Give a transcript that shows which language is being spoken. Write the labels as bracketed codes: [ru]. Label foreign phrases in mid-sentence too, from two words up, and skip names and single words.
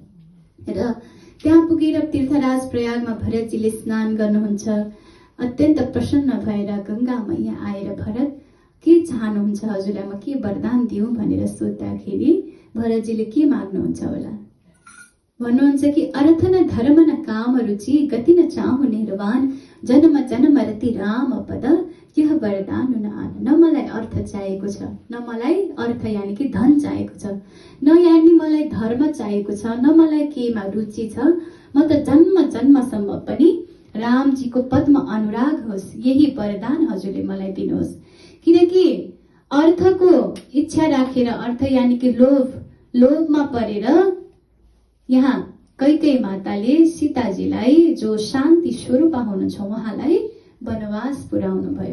[ne] र त्यहाँ पुगेर तीर्थराज प्रयागमा भरतजीले स्नान गर्नुहुन्छ। अत्यन्त प्रसन्न भएर गंगा मैया आएर, भरत के चाहनुहुन्छ हजुरलाई म के वरदान दिउँ भनेर सोद्धाखेरि भरतजीले के माग्नुहुन्छ होला? भन्नुहुन्छ कि [awa] अर्थ न धर्म न काम रुचि गति न चाहु निर्वाण जन्म जन्म रति राम पद यह वरदान न आन। [ne] न मलाई अर्थ चाहिएको छ, न मलाई अर्थ यानि कि धन चाहिएको छ, न यानि मलाई धर्म चाहिएको छ, न मलाई केमा रुचि छ। म त जन्म जन्मसम्म पनि रामजीको पदमा अनुराग होस्, यही वरदान हजुरले मलाई दिनुहोस्। किनकि अर्थको इच्छा राखेर, अर्थ यानि कि लोभमा परेर यहाँ कैकेयी माताले सीताजीलाई, जो शान्ति स्वरूप हुनुहुन्छ, उहाँलाई वनवास पुर्याउनु भयो।